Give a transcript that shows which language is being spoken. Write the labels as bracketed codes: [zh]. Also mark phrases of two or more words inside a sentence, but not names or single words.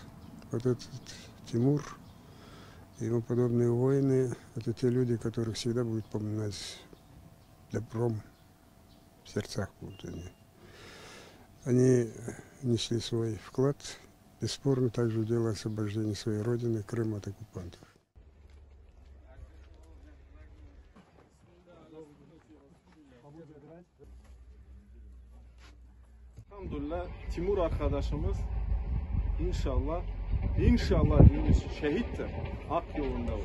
[ru] Вот этот Тимур и ему подобные воины, это те люди, которых всегда будут поминать добром, в сердцах будут они. Они несли свой вклад, бесспорно, также в дело освобождения своей родины, Крыма от оккупантов. [tr] Elhamdülillah Timur arkadaşımız inşallah diyoruz şehittir. Hak yolunda olur.